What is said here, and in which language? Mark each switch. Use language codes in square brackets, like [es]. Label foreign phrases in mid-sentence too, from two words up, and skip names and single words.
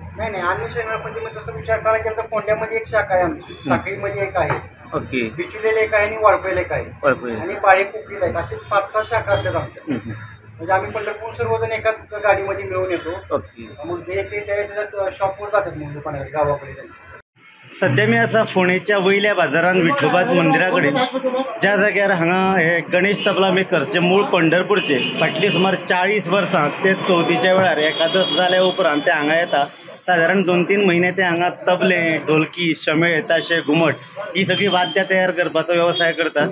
[mr] नाही, अन्य शहरामध्ये मग तसं विचार करायला गेलं तर फोंड्यामध्ये एक शाखा आहे आमची, साखळीमध्ये एक आहे, ओके, बिचुलेला एक आहे आणि वाळपेला एक आहे आणि पाळे कोकरीला एक, असे 5-6 शाखा असतात आमच्या। म्हणजे आम्ही पंढरपूर सर्वजण एकाच गाडीमध्ये मिळून येतो। ओके, मग ते त्याच्यात शॉपवर जातात मग दुकानाकडे गावाकडे। [kok] सध्या मी असा फोंडेच्या वयल्या बाजारात विठोबा मंदिराकडे ज्या जाग्यार हांगा हे गणेश तबला मेकर जे मूळ पंढरपूरचे फाटली सुमार 40 वर्सां ते चवथीच्या वेळार एकादश जाल्या उपरांत ते हांगा येता। साधारण 2-3 महिने ते हांगा तबले, ढोलकी, शमेळ, ताशे, घुमट ही सगळी वाद्यां तयार करपाचो व्यवसाय करतात।